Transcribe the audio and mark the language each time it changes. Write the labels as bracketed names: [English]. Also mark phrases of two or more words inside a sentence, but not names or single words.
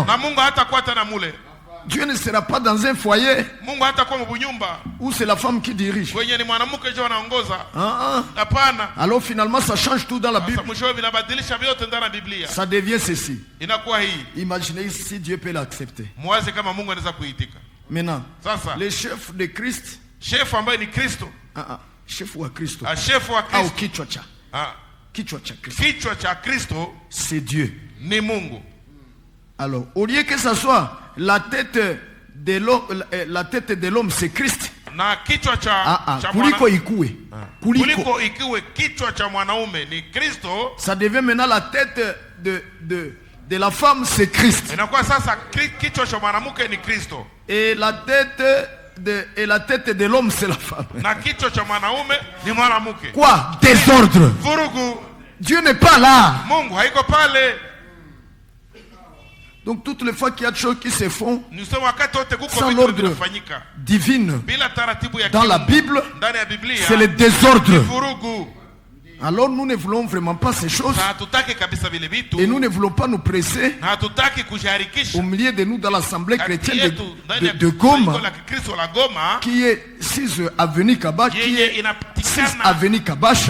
[French] Dieu ne sera pas dans un foyer où c'est la femme qui dirige. Alors finalement ça change tout dans la Bible. Ça devient ceci. Imaginez si Dieu peut l'accepter. Maintenant, le chef de Christ, [Swahili] chef wa Kristo, au kichwa cha Kristo, [French] c'est Dieu. [Swahili] Ni Mungu. [French] Alors, au lieu que ça soit la tête de l'homme, c'est Christ. [Swahili] Na kichwa cha kuliko ikue. Kuliko ikiwe kichwa cha mwanaume ni Kristo. [French] Ça devient maintenant la tête de la femme, c'est Christ. [Swahili] Inakuwa sasa kichwa cha mwanamke ni Kristo. [French] Et la tête de l'homme, c'est la femme. [Swahili] Na kichwa cha mwanaume ni mwanamke. [French] Quoi? Désordre. [Swahili] Vurugu. [French] Dieu n'est pas là. [Swahili] Mungu haiko pale. [French] Donc toutes les fois qu'il y a des choses qui se font sans l'ordre divin dans la Bible, c'est le désordre. Alors nous ne voulons vraiment pas ces choses. Et nous ne voulons pas nous presser au milieu de nous dans l'assemblée chrétienne de Goma, qui est 6 avenue Kabacha, qui est 6 avenue Kabacha.